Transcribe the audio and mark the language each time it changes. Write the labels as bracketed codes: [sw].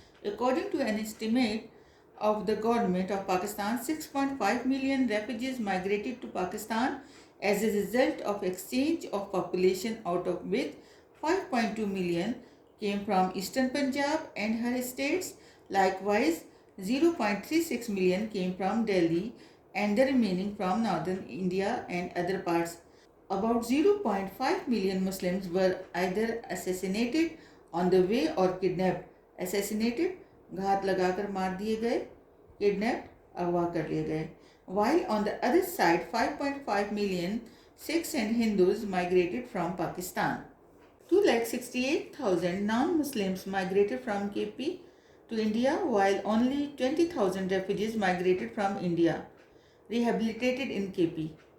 [en] According to an estimate of the government of Pakistan, 6.5 million refugees migrated to Pakistan as a result of exchange of population, out of which 5.2 million came from Eastern Punjab and her states. Likewise, 0.36 million came from Delhi and the remaining from northern India and other parts. About 0.5 million Muslims were either assassinated on the way or kidnapped. [hi] Assassinated, घात लगाकर मार दिए गए, kidnapped, अगवा कर लिए गए. [en] While on the other side, 5.5 million Sikhs and Hindus migrated from Pakistan. 268,000 non-Muslims migrated from KP to India, while only 20,000 refugees migrated from India, rehabilitated in KP.